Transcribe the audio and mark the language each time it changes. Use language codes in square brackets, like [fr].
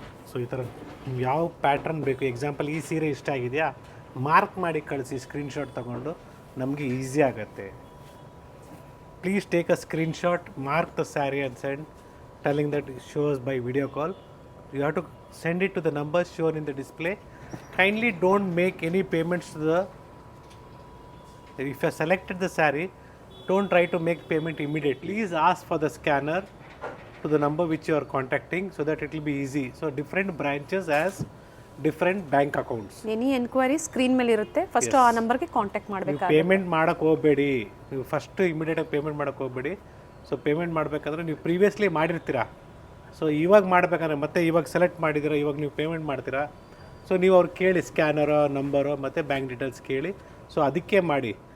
[kn] So ಈ ಥರ ನಿಮ್ಗೆ ಯಾವ ಪ್ಯಾಟ್ರನ್ ಬೇಕು, ಎಕ್ಸಾಂಪಲ್ ಈ ಸೀರೆ ಇಷ್ಟ ಆಗಿದೆಯಾ, ಮಾರ್ಕ್ ಮಾಡಿ ಕಳಿಸಿ, ಸ್ಕ್ರೀನ್ಶಾಟ್ ತೊಗೊಂಡು, ನಮಗೆ ಈಸಿ ಆಗುತ್ತೆ. [en] Please take a screenshot, mark the saree and send, telling that shows by video call. You have to send it to the numbers shown in the display. Kindly don't make any payments to the, if you have selected the saree, don't try to make payment immediately. Please ask for the scanner to the number which you are contacting, so that it will be easy. So different branches has different bank accounts. Any enquiry [kn] screen ಮೇಲೆ ಇರುತ್ತೆ, first ಆ ನಂಬರ್ಗೆ contact ಮಾಡಬೇಕಾಗುತ್ತೆ. Payment ಮಾಡೋಕ್ಕೆ ಹೋಗಬೇಡಿ, ನೀವು first ಇಮಿಡಿಯೇಟಾಗಿ payment ಮಾಡೋಕ್ಕೆ ಹೋಗಬೇಡಿ. ಸೊ ಪೇಮೆಂಟ್ ಮಾಡಬೇಕಂದ್ರೆ ನೀವು ಪ್ರೀವಿಯಸ್ಲಿ ಮಾಡಿರ್ತೀರಾ, ಸೊ ಇವಾಗ ಮಾಡಬೇಕಂದ್ರೆ ಮತ್ತೆ ಇವಾಗ ಸೆಲೆಕ್ಟ್ ಮಾಡಿದ್ದೀರಾ, ಇವಾಗ ನೀವು ಪೇಮೆಂಟ್ ಮಾಡ್ತೀರಾ, ಸೊ ನೀವು ಅವ್ರು ಕೇಳಿ ಸ್ಕ್ಯಾನರೋ ನಂಬರೋ ಮತ್ತು ಬ್ಯಾಂಕ್ ಡೀಟೇಲ್ಸ್ ಕೇಳಿ. ಸೊ ಅದಕ್ಕೆ ಮಾಡಿ.